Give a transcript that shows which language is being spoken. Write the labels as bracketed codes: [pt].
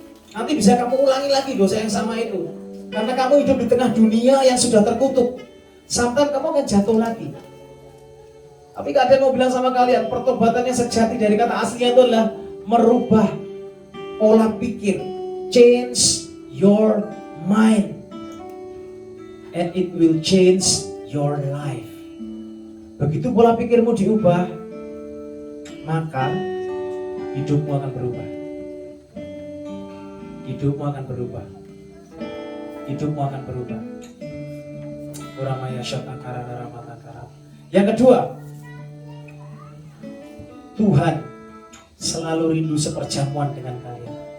[id] Nanti bisa kamu ulangi lagi dosa yang sama itu. Karena kamu hidup di tengah dunia yang sudah terkutuk. Sometimes kamu akan jatuh lagi. Tapi kadang mau bilang sama kalian, pertobatan yang sejati dari kata aslinya itu adalah merubah pola pikir. [en] Change your mind. And it will change your life. [id] Begitu pola pikirmu diubah, maka hidupmu akan berubah. Hidupmu akan berubah. Hidupmu akan berubah. Uramaya syatakara naramatakaram. Yang kedua, Tuhan selalu rindu seperjamuan dengan kalian.